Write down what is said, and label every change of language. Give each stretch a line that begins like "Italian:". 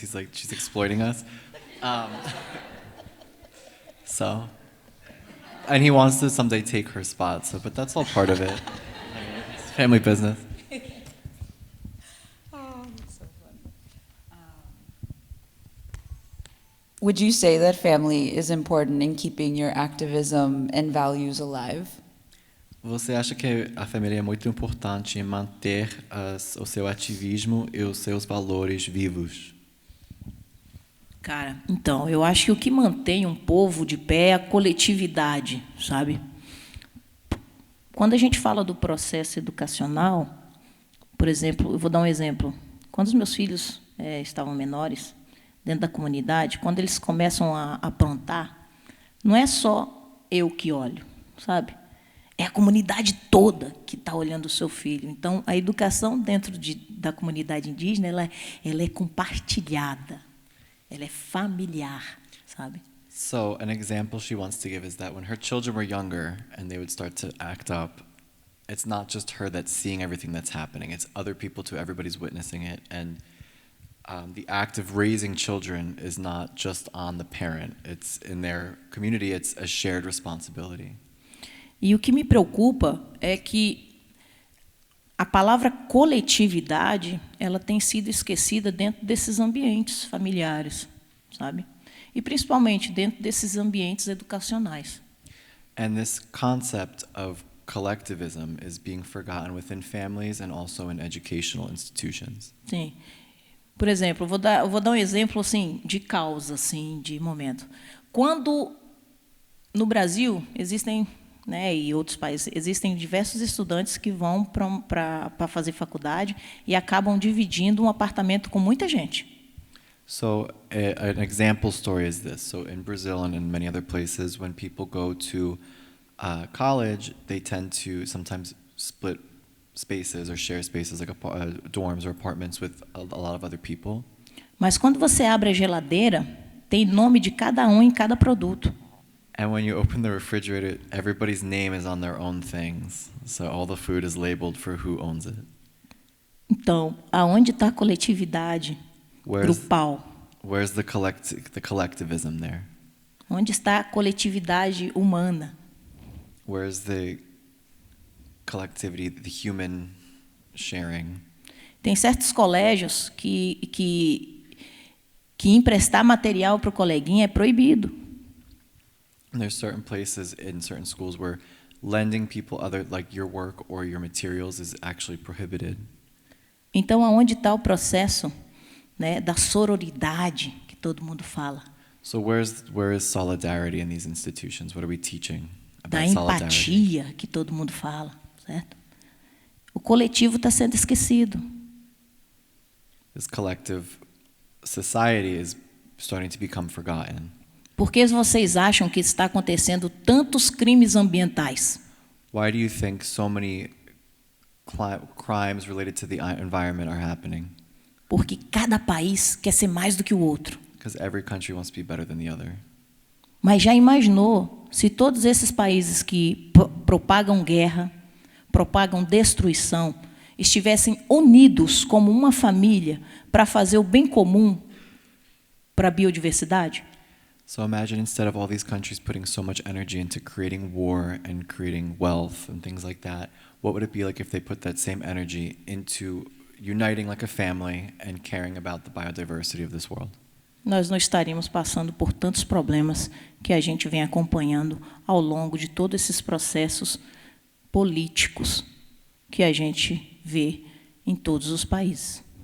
English: He's like, she's exploiting us. And he wants to someday take her spot, but that's all part of it. I mean, it's family business. Would you say that family is important in keeping your activism and values alive?
Portuguese: Você acha que a família é muito importante em manter o seu ativismo e os seus valores vivos? Cara, então, eu acho que o que mantém um povo de pé é a coletividade, sabe? Quando a gente fala do processo educacional, por exemplo, eu vou dar um exemplo. Quando os meus filhos estavam menores, dentro da comunidade, quando eles começam a aprontar, não é só eu que olho, sabe? É a comunidade toda que está olhando o seu filho. Então, a educação dentro da comunidade indígena, ela é compartilhada, ela é familiar, sabe?
English: So, an example she wants to give is that when her children were younger and they would start to act up, it's not just her that's seeing everything that's happening. It's other people too. Everybody's witnessing it. And the act of raising children is not just on the parent. It's in their community, it's a shared responsibility.
Portuguese: E o que me preocupa é que a palavra coletividade, ela tem sido esquecida dentro desses ambientes familiares, sabe? E principalmente dentro desses ambientes educacionais.
English: And this concept of collectivism is being forgotten within families and also in educational institutions.
Portuguese: Sim. Por exemplo, eu vou dar um exemplo assim de causa, assim, de momento. Quando no Brasil existem, né, e outros países existem diversos estudantes que vão para fazer faculdade e acabam dividindo um apartamento com muita gente.
English: So an example story is this. So in Brazil and in many other places, when people go to college, they tend to sometimes split spaces or share spaces like dorms or apartments with a lot of other people.
Portuguese: Mas quando você abre a geladeira, tem nome de cada um em cada produto.
English: And when you open the refrigerator, everybody's name is on their own things. So all the food is labeled for who owns it.
Portuguese: Então, aonde está a coletividade grupal?
English: Where's the collectivism there?
Portuguese: Onde está a coletividade humana?
English: Where's the collectivity, the human sharing?
Portuguese: Tem certos colégios que emprestar material para o coleguinha é proibido.
English: And there's certain places in certain schools where lending people other, like your work or your materials, is actually prohibited.
Portuguese: Então, aonde está o processo, né, da sororidade que todo mundo fala?
English: So where is solidarity in these institutions? What are we teaching
Portuguese: Da
English: about solidarity?
Portuguese: empatia que todo mundo fala, certo? O coletivo está sendo esquecido.
English: This collective society is starting to become forgotten.
Portuguese: Por que vocês acham que está acontecendo tantos crimes ambientais?
English: Why do you think so many crimes related to the environment are happening?
Portuguese: Porque cada país quer ser mais do que o outro.
English: Because every country wants to be better than the other.
Portuguese: Mas já imaginou se todos esses países que propagam guerra, propagam destruição, estivessem unidos como uma família para fazer o bem comum para a biodiversidade?
English: So imagine instead of all these countries putting so much energy into creating war and creating wealth and things like that, what would it be like if they put that same energy into uniting like a family and caring about the biodiversity of this world?
Portuguese: Nós não estaríamos passando por tantos problemas que a gente vem acompanhando ao longo de todos esses processos políticos que a gente vê em todos os países.